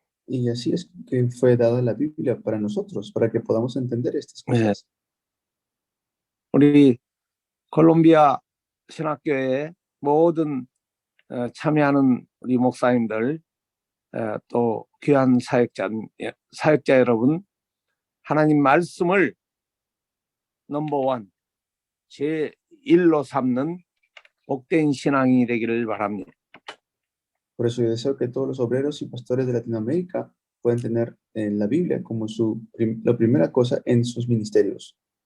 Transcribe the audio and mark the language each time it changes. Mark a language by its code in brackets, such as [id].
[es] Y así es que fue dada la Biblia para nosotros, para que podamos entender estas cosas. [ko] 우리 콜롬비아 신학교에 모든 참여하는 우리 목사님들 또 귀한 사역자 여러분, 하나님 말씀을 넘버원 제1로 삼는 복된 신앙이 되기를 바랍니다. [es] Por eso yo deseo que todos los obreros y pastores de Latinoamérica puedan tener la Biblia como la primera cosa en sus ministerios.